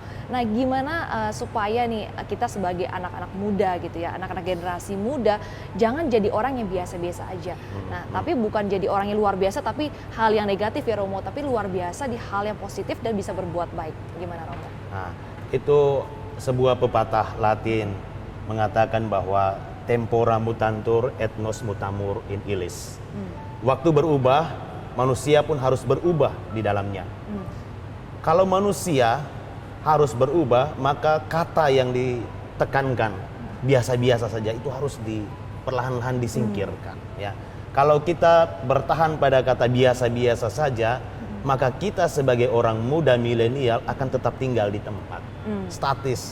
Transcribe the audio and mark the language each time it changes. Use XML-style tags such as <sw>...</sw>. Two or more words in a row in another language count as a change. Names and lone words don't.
<id>Nah gimana supaya nih kita sebagai anak-anak muda gitu ya, anak-anak generasi muda, jangan jadi orang yang biasa-biasa aja. Nah tapi bukan jadi orang yang luar biasa tapi hal yang negatif ya Romo, tapi luar biasa di hal yang positif dan bisa berbuat baik. Gimana Romo? Nah, itu sebuah pepatah Latin mengatakan bahwa</id> <la>tempora mutantur et nos mutamur in illis.</la> <id>Waktu berubah, manusia pun harus berubah di dalamnya. Kalau manusia harus berubah, maka kata yang ditekankan biasa-biasa saja itu harus perlahan-lahan disingkirkan ya. Kalau kita bertahan pada kata biasa-biasa saja, maka kita sebagai orang muda milenial akan tetap tinggal di tempat, statis,</id>